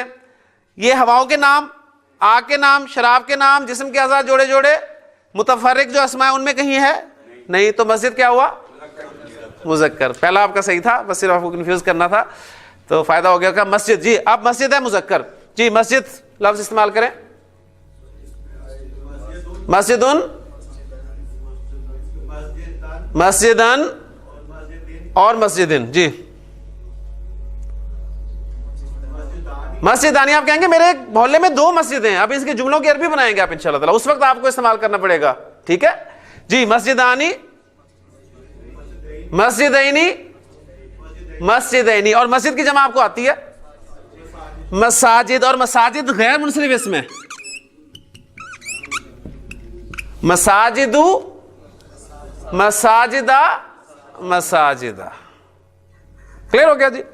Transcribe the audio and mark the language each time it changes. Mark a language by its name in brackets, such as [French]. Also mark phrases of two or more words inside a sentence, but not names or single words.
[Urdu] یہ ہواؤں کے نام, آگ کے نام, شراب کے نام, جسم کے اعضاء جوڑے جوڑے, متفرق جو اسماء ان میں کہیں ہے نہیں, تو مسجد کیا ہوا؟ مذکر. پہلا آپ کا صحیح تھا, بس صرف آپ کو کنفیوز کرنا تھا تو فائدہ ہو گیا کہ مسجد. جی اب مسجد ہے مذکر. جی مسجد لفظ استعمال کریں. [Arabic] مسجدن, مسجدن اور مسجدن. [Urdu] جی مسجدانی آپ کہیں گے میرے محلے میں 2 مسجدیں ہیں, اب اس کے جملوں کی عربی بنائیں گے آپ [Arabic] انشاءاللہ تعالی, [Urdu] اس وقت آپ کو استعمال کرنا پڑے گا. ٹھیک ہے جی. [Arabic] مسجدانی, مسجدینی, مسجدینی, [Urdu] اور مسجد کی جمع آپ کو آتی ہے مساجد, اور مساجد غیر منصرف اسم ہے. [Arabic] مساجدو, مساجدہ, مساجدہ. [Urdu] کلیئر ہو گیا جی.